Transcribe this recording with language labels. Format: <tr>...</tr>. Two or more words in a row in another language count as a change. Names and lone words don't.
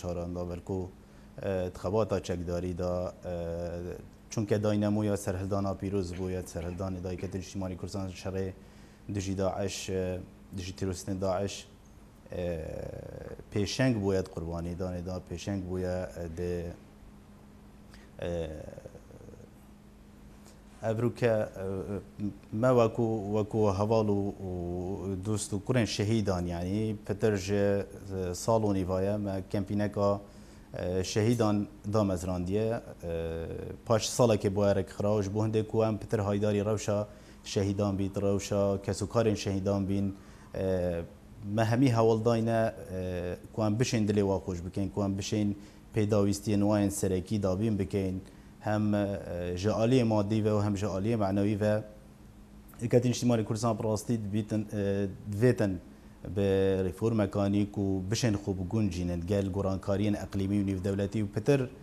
<ku>شاراندا بەلکو انتخاباتا چەکداریدا چونکە داینەموویە سەرهەلدانا پیرۆز بووە سەرهەلدانی دا یەکێتی نیشتیمانی کوردستان شەڕێ دژی داعش دژی تیرۆریستên داعش پێشەنگ بووە قوربانی دانێدا پێشەنگ بووە ئەبروکە مە وەکو هەواڵ و دوست و کوڕێن شەهیدان یعنی پتر ji sal û nîvaya me kempîneka şehîdan damezrandiye paş salekê bo erekxira ji bo hindê ku em pitir haydarî rewşa şehîdan bîn rewşa kesûkarên şehîdan bîn me hemî hewaldayne ku em bişên dilê wa xweş bikin ku em bişên pêdawîstiyên wayên serekî dabîn bikin hem ji aliyê maddî ve hem ji aliyê menewî ve Yekîtî Niştimanî Kurdistan rastî divêtin bi reformekanî ku bişên xwe biguncînin gel gorankariyên eqlîmî û nîvdewletî û pitir</ku>